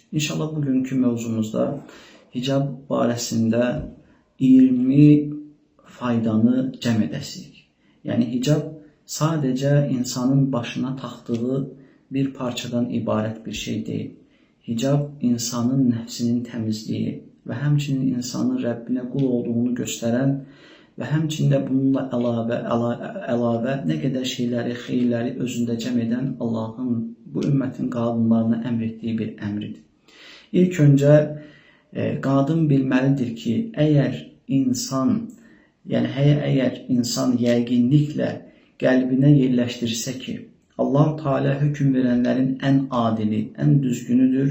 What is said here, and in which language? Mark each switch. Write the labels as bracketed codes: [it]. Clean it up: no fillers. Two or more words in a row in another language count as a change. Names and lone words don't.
[az] İnşallah [tr] bugünkü mevzumuzda [az] hicab barəsində 20 faydanı cəm edəsik. [tr] Yani hicab sadece insanın başına taktığı bir parçadan ibaret bir şey değil. [az] Hicab insanın [tr] nefsinin temizliği ve [az] həmçinin insanın Rəbbinə qul olduğunu göstərən və həmçində bununla əlavə nə qədər şeyləri, xeyirləri özündə cəm edən Allahın bu ümmətin qadınlarına əmr etdiyi bir əmridir. İlk öncə qadın bilməlidir ki, əgər insan yəqinliklə qəlbinə yerləşdirsə ki, Allah Teala hökm verənlərin ən adili, ən düzgünüdür.